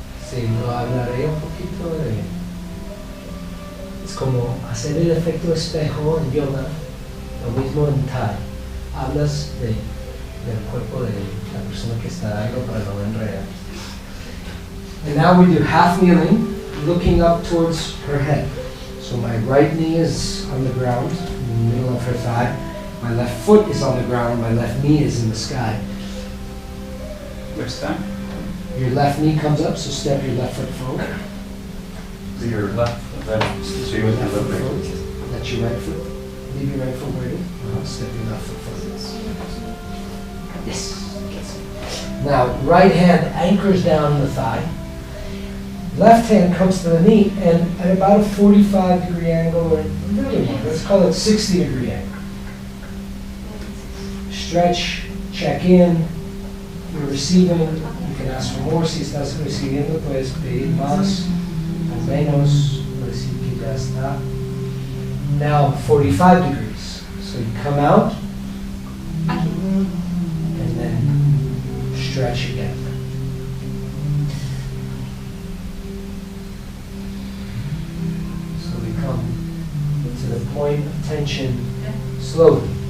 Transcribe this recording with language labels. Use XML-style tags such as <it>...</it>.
<es>Sí, lo hablaré un poquito de... Es como hacer el efecto espejo en yoga, lo mismo en Thai. Hablas del cuerpo de la persona que está dando para no enredar.</es> <en>And now we do half kneeling, looking up towards her head. So my right knee is on the ground, in the middle of her thigh. My left foot is on the ground, my left knee is in the sky. Which thigh? Your left knee comes up, so step your left foot forward. So your left, so you went your left leg. That's your right foot. Leave your right foot where it is. Step your left foot forward. Yes. Now, right hand anchors down the thigh. Left hand comes to the knee, and at about a 45-degree angle, or a little more, let's call it 60-degree angle. Stretch, check in. You're receiving. You can ask for more.</en> <es>Si estás recibiendo, puedes pedir más o menos. Decir que ya está.</es> <en>Now 45 degrees. So you come out and then stretch again. So we come to the point of tension slowly.</en>